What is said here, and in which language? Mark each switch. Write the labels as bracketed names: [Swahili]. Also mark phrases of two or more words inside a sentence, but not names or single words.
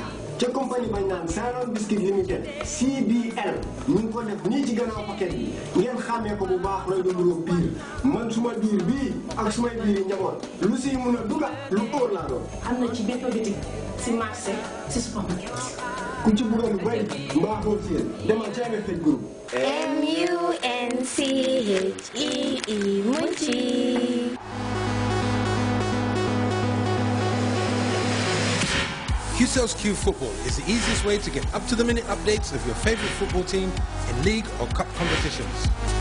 [Wolof] ca compagnie bañ naan Ceylon Biscuit Limited CBL ñu ngi ko def nii ci gannaaw paquet bi ngeen xàmmee ko bu baax lay dundaloo biir man suma biir bii ak sumay biir yi njaboot lu siy mun a duga lu óor laa doon. am na ci bépp bitik si marché si supermarket. ku ci bëggoon lu bëri mbaa xool si yéen demal ca MFH group. MUNCHEE Munchi. [English] QCell's Q Football is the easiest way to get up-to-the-minute updates of your favorite football team in league or cup competitions.